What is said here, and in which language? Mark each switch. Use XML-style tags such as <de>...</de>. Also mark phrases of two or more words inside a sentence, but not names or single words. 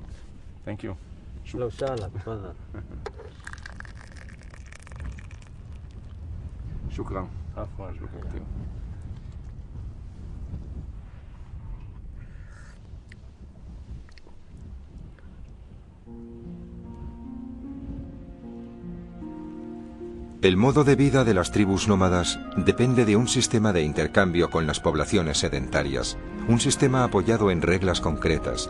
<en>Thank you.</en> <ar>لو سهلك تفضل. شكرا. عفوا.</ar> <es>El modo de vida de las tribus nómadas depende de un sistema de intercambio con las poblaciones sedentarias, un sistema apoyado en reglas concretas.</es>